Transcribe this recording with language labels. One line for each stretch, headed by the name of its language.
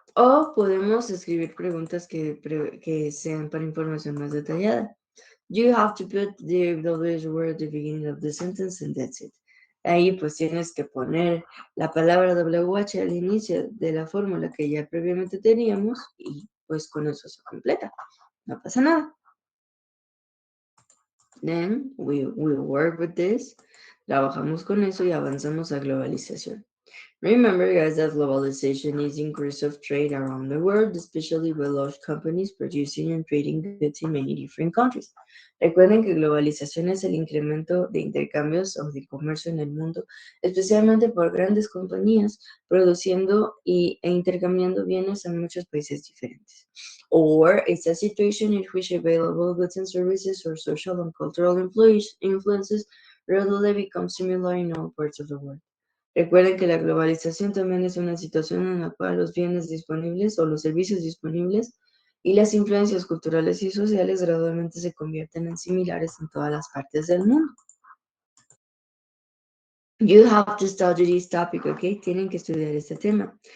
Spanish: O podemos escribir preguntas que sean para información más detallada.
English: You have to put the WH word at the beginning of the sentence and that's it.
Spanish: Ahí pues tienes que poner la palabra WH al inicio de la fórmula que ya previamente teníamos y pues con eso se completa. No pasa nada.
English: Then we work with this.
Spanish: Trabajamos con eso y avanzamos a globalización.
English: Remember, guys, that globalization is increase of trade around the world, especially with large companies producing and trading goods in many different countries.
Spanish: Recuerden que globalización es el incremento de intercambios o de comercio en el mundo, especialmente por grandes compañías produciendo e intercambiando bienes en muchos países diferentes.
English: Or it's a situation in which available goods and services or social and cultural influences readily become similar in all parts of the world.
Spanish: Recuerden que la globalización también es una situación en la cual los bienes disponibles o los servicios disponibles y las influencias culturales y sociales gradualmente se convierten en similares en todas las partes del mundo.
English: You have to study this topic, ¿ok?
Spanish: Tienen que estudiar este tema.